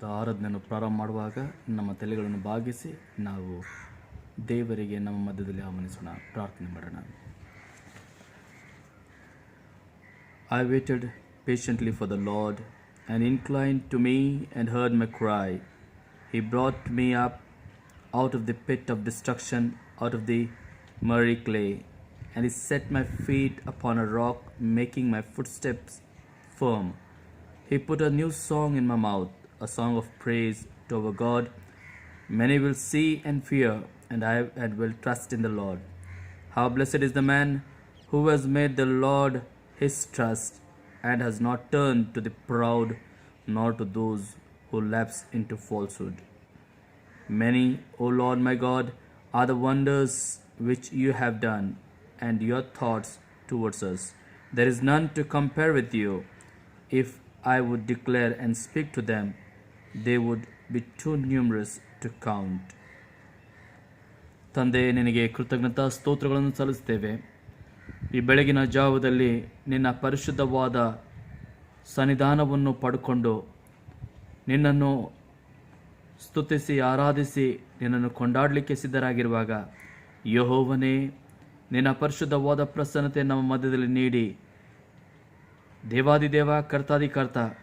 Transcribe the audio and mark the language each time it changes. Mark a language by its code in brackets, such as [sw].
[kn] ಆರಾಧನೆಯನ್ನು ಪ್ರಾರಂಭ ಮಾಡುವಾಗ ನಮ್ಮ ತಲೆಗಳನ್ನು ಬಾಗಿಸಿ ನಾವು ದೇವರಿಗೆ ನಮ್ಮ ಮಧ್ಯದಲ್ಲಿ ಆಹ್ವಾನಿಸೋಣ, ಪ್ರಾರ್ಥನೆ ಮಾಡೋಣ. [en] I waited patiently for the Lord, and inclined to me and heard my cry. He brought me up out of the pit of destruction, out of the miry clay, and he set my feet upon a rock, making my footsteps firm. He put a new song in my mouth, a song of praise to our God. Many will see and fear, and will trust in the Lord. How blessed is the man who has made the Lord his trust, and has not turned to the proud, nor to those who lapse into falsehood. Many, O Lord my God, are the wonders which you have done, and your thoughts towards us. There is none to compare with you. If I would declare and speak to them, they would be too numerous to count. [kn] ತಂದೆ, ನಿನಗೆ ಕೃತಜ್ಞತಾ ಸ್ತೋತ್ರಗಳನ್ನು ಸಲ್ಲಿಸ್ತೇವೆ. ಈ ಬೆಳಗಿನ ಜಾವದಲ್ಲಿ ನಿನ್ನ ಪರಿಶುದ್ಧವಾದ ಸನ್ನಿಧಾನವನ್ನು ಪಡ್ಕೊಂಡು ನಿನ್ನನ್ನು ಸ್ತುತಿಸಿ ಆರಾಧಿಸಿ ನಿನ್ನನ್ನು ಕೊಂಡಾಡಲಿಕ್ಕೆ ಸಿದ್ಧರಾಗಿರುವಾಗ, ಯೆಹೋವನೇ, ನಿನ್ನ ಪರಿಶುದ್ಧವಾದ ಪ್ರಸನ್ನತೆ ನಮ್ಮ ಮಧ್ಯದಲ್ಲಿ ನೀಡಿ, ದೇವಾದಿದೇವ ಕರ್ತಾದಿಕರ್ತ,